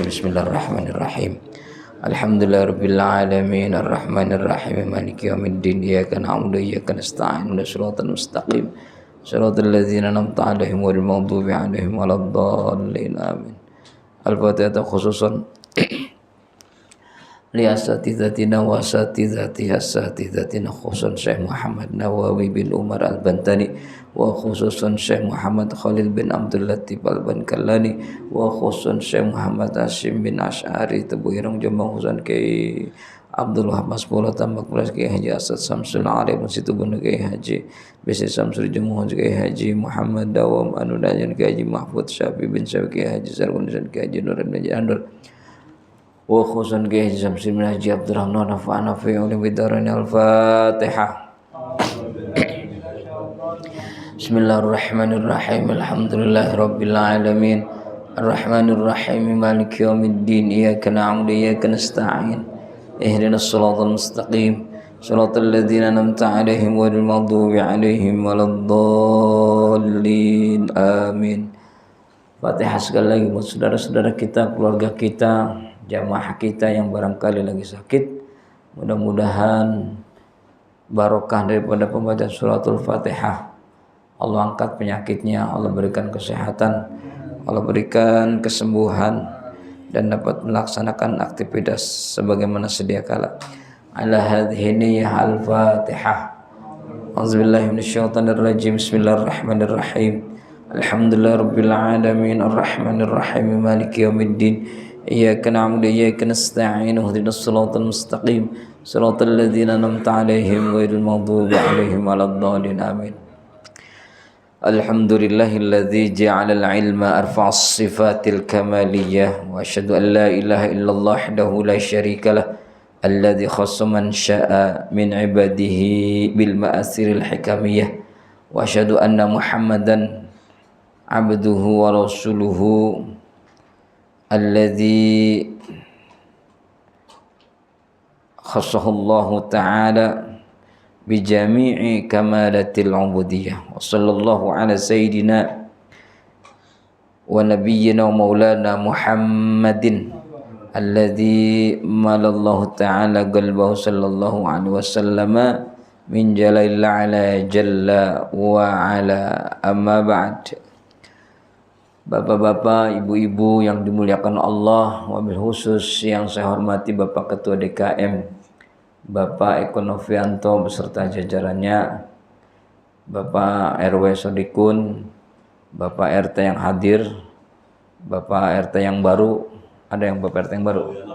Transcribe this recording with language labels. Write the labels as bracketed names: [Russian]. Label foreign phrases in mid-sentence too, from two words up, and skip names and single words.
[Arabic] بسم الله الرحمن الرحيم. الحمد لله رب العالمين الرحمن الرحيم مالك يوم الدين إياك نعبد وإياك نستعين اهدنا الصراط المستقيم صراط الذين أنعمت عليهم غير المغضوب عليهم ولا الضالين آمين. الفاتحة خصوصا لأساتذتنا وأساتذة أساتذتنا خصوصا Syekh Muhammad Nawawi bin Umar Al-Bantani wa khususan Syekh Muhammad Khalil bin Abdul Latif Al-Bankallani wa khususan Syekh Muhammad Hashim bin Ash'ari Tebu Irang Jombang khususan Kiai Abdul Wahab Masbula Tambak Belas Kiai Haji Asad Samsul Arif Situ Bunda Kiai Haji Bisi Samsul Jumuh Kiai Haji Muhammad Dawam Anudajan Kiai Haji Mahfud Syafi bin Syafi Kiai Haji Sargun Kiai Haji Nuran bin Andur wa khususan Kiai Haji Samsul bin Haji Abdurrahman نفعنا في علوم الدارين. Al-Fatihah. بسم الله الرحمن الرحيم. الحمد لله رب العالمين الرحمن الرحيم مالك يوم الدين إياك نعبد وإياك نستعين اهدنا الصراط المستقيم صراط الذين أنعمت عليهم غير المغضوب عليهم ولا الضالين. Amin. [Indonesian] Fatihah sekali lagi buat saudara-saudara kita, keluarga kita, jamaah kita yang barangkali lagi sakit. Mudah-mudahan barokah daripada pembacaan suratul Fatihah Allah angkat penyakitnya, Allah berikan kesehatan, Allah berikan kesembuhan dan dapat melaksanakan aktivitas sebagaimana sedia kala. [Arabic] على هذه النية الفاتحة أعوذ بالله من الشيطان الرجيم. بسم الله الرحمن الرحيم الحمد لله رب العالمين الرحمن الرحيم مالك يوم الدين إياك نعبد وإياك نستعين اهدنا الصراط المستقيم صراط الذين أنعمت عليهم غير المغضوب عليهم ولا الضالين. آمين الحمد لله الذي جعل العلم أرفع الصفات الكمالية وأشهد أن لا إله إلا الله وحده لا شريك له الذي خص من شاء من عباده بالمآثر الحكمية وأشهد أن محمدا عبده ورسوله الذي خصه الله تعالى بجميع كمالات العبودية وصلى الله على سيدنا ونبينا ومولانا محمد الذي ملأ الله تعالى قلبه صلى الله عليه وسلم من جلال على جل وعلا أما بعد. [Indonesian] Bapak-bapak, ibu-ibu yang dimuliakan Allah, [Arabic] وبالخصوص [Indonesian] yang saya hormati Bapak Ketua DKM, Bapak Eko Novianto beserta jajarannya, Bapak RW Sodikun, Bapak RT yang hadir, Bapak RT yang baru, ada yang Bapak RT yang baru?